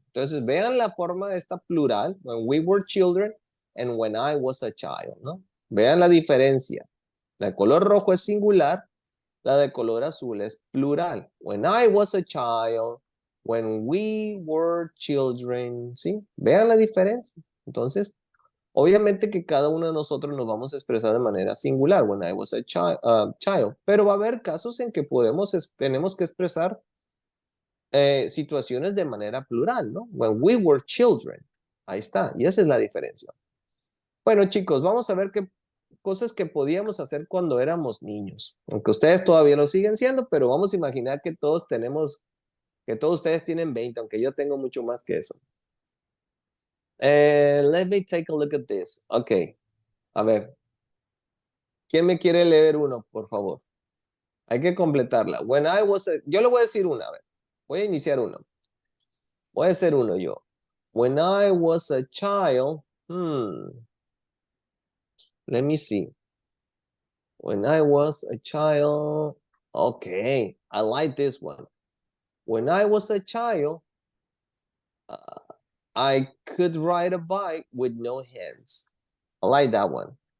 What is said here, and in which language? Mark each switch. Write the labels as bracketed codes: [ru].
[es] Entonces, vean la forma de esta plural, [en] when we were children and when I was a child, [es] ¿no? Vean la diferencia. La de color rojo es singular, la de color azul es plural. [en] When I was a child, when we were children, ¿sí? [es] Vean la diferencia. Entonces, obviamente que cada uno de nosotros nos vamos a expresar de manera singular, [en] when I was a child, [es] pero va a haber casos en que tenemos que expresar situaciones de manera plural, ¿no? [en] When we were children. [es] Ahí está, y esa es la diferencia. Bueno, chicos, vamos a ver qué cosas que podíamos hacer cuando éramos niños. Aunque ustedes todavía lo siguen siendo, pero vamos a imaginar que que todos ustedes tienen 20, aunque yo tengo mucho más que eso. [en] Let me take a look at this. [es] Ok, a ver. ¿Quién me quiere leer uno, por favor? Hay que completarla. Yo le voy a decir una, a ver. Voy a iniciar uno. Voy a hacer uno yo. [en] When I was a child, let me see. When I was a child, okay, I like this one. When I was a child, uh, I could ride a bike with no hands. I like that one.